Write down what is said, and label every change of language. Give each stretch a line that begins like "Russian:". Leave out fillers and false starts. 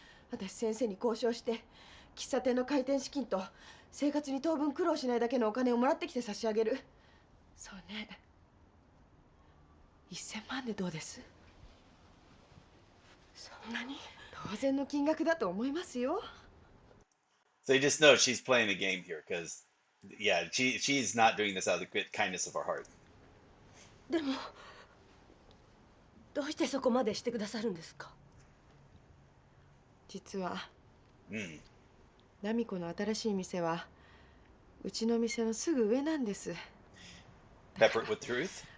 Japanese: 私先生に交渉して喫茶店の開店資金と生活に当分苦労しないだけのお金をもらってきて差し上げる。そうね、1000万でどうです？そんなに？当然の金額だと思いますよ。
English: So you just know she's playing a game here, because yeah, she's not doing this out of the good kindness of her heart.
Japanese: でもどうしてそこまでしてくださるんですか？実は、ナミコの新しい店はうちの店のすぐ上なんです。
English: Pepper it with truth.